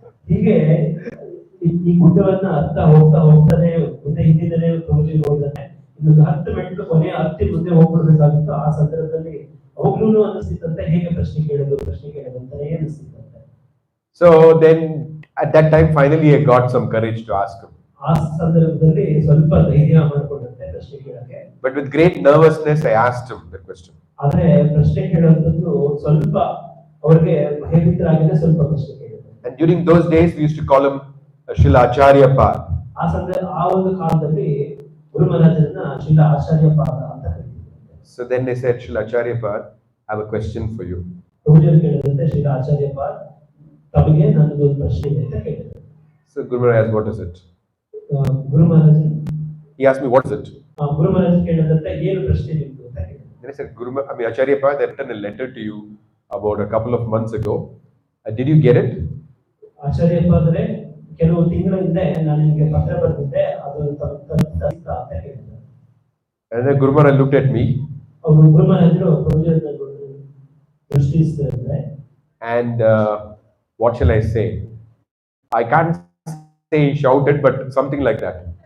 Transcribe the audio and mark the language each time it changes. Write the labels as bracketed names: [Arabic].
[Kannada] ಹೀಗೆ ಈ ಗುಡ್ಡವನ್ನ ಹೋಗ್ತಾನೆ ಮುಂದೆ ಹಿಂದಿನೇ ಪ್ರಭುಜಿ ಹೋಗ್ತಾನೆ. ಇನ್ನೊಂದು 10 ಮೆಟ್ಲು ಕೊನೆ ಹತ್ತಿ ಮುಂದೆ ಹೋಗ್ಬಿಡ್ಬೇಕಾಗಿತ್ತು. ಆ ಸಂದರ್ಭದಲ್ಲಿ ಅವಾಗ್ಲೂ ಅನಿಸ್ತಿತ್ತಂತೆ ಹೇಗೆ ಪ್ರಶ್ನೆ ಕೇಳೋದು ಅಂತಾನೆ ಅನಿಸ್ತಿತ್ತಂತೆ. [English] So then at that time finally I got some courage to ask him. [Kannada] ಆ ಸಂದರ್ಭದಲ್ಲಿ ಸ್ವಲ್ಪ ಧೈರ್ಯ ಮಾಡ್ಕೊಂಡಂತೆ ಪ್ರಶ್ನೆ ಕೇಳಕ್ಕೆ. [English] But with great nervousness I asked him the question. [Kannada] ಆದ್ರೆ ಪ್ರಶ್ನೆ ಕೇಳುವಂತದ್ದು ಸ್ವಲ್ಪ ಅವರಿಗೆ ಭಯಭೀತರಾಗಿದೆ, ಸ್ವಲ್ಪ ಪ್ರಶ್ನೆ ಕೇಳಿದ್ರು. [English] And during those days we used to call him Srila Acharya Pad. [Kannada] ಆ ಒಂದು ಕಾಲದಲ್ಲಿ ಗುರು ಮಹಾರಾಜರನ್ನ ಶ್ರೀಲ ಆಚಾರ್ಯ ಪಾದ ಅಂತ ಕರೀತಿದ್ರು. [English] So then they said, Srila Acharya Pad, I have a question for you. [Kannada] ಪ್ರಭುಜರು ಕೇಳಿದಂತೆ Srila ಆಚಾರ್ಯ ಪಾದ ತಮಗೆ ನನ್ನದು ಒಂದು ಪ್ರಶ್ನೆ ಇದೆ ಅಂತ ಕೇಳಿದ್ರು. [English] So Guru Maharaj, what is it? [Kannada] Guru Maharaja [English] He asked me, what is it? [Kannada] ಗುರು ಮಹಾರಾಜ ಕೇಳಿದಂತೆ ಏನು ಪ್ರಶ್ನೆ ನಿಮ್ದು ಅಂತ ಕೇಳಿದ್ರು. [English] Then I said, Acharya Pad, I written a letter to you about a couple of months ago. Did you get it? [Kannada] ಆಚಾರ್ಯ ಪಾದರೆ ಕೆಲವು ತಿಂಗಳ ಹಿಂದೆ ನಾನು ನಿಮಗೆ ಪತ್ರ ಬರೆದಿದ್ದೆ, ಅದು ತಲುಪಿತಾ ಅಂತ ಕೇಳಿದ್ರು. [English] And then Guru Maharaj looked at me. [Kannada] ಅವರು ಗುರು ಮಹಾರಾಜರು ಪ್ರಭುಜರನ್ನ ದೃಷ್ಟಿಸ್ತಾರೆ. [English] And what shall I say? I can't say he shouted, but something like that.